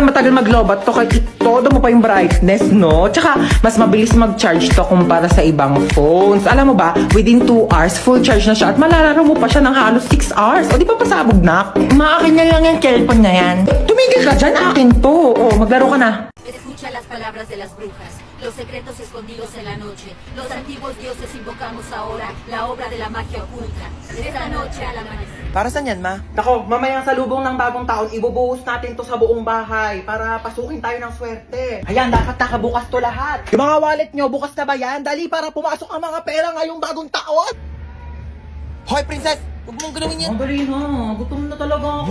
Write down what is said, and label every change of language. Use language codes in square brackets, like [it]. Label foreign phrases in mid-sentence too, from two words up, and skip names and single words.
[tl] Matagal maglobat to kahit todo mo pa yung brightness, no? Tsaka, mas mabilis mag-charge to kumpara sa ibang phones. Alam mo ba, [en] within 2 hours, full charge [tl] na siya at malalaro mo pa siya ng halos 6 hours. O di ba pasabog na? Maakin na lang yung cellphone na yan. Tumigil ka dyan, akin to. Maglaro ka na. [es] Escucha las palabras de las brujas, los secretos escondidos en la noche. Los antiguos dioses invocamos ahora la obra de la magia oculta. Esta noche al amanecer. [tl] Para saan yan, ma? Nako, mamayang salubong ng bagong taon, ibubuhos natin to sa buong bahay para pasukin tayo ng swerte. Ayan, dapat nakabukas to lahat. Yung mga wallet nyo, bukas na ba yan? Dali para pumasok ang mga pera ngayong bagong taon! Hoy, princess! Huwag mong galawin yan! Ang dali na, gutom na talaga ako.